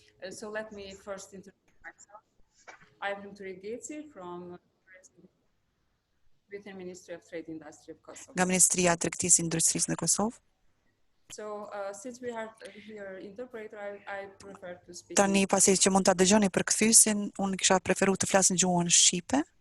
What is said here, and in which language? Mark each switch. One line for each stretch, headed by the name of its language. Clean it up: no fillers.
English: So let me first introduce myself. I'm Lumturi Ghezzi from the Ministry of Trade Industry of Kosovo.
Albanian: Ministria Tregtis Industries në Kosovë.
English: So since we have here interpreter, I prefer to speak.
Albanian: Tani pasi që mund ta dëgjoni për kthysin, unë kisha preferuar të flas në gjuhën shqipe.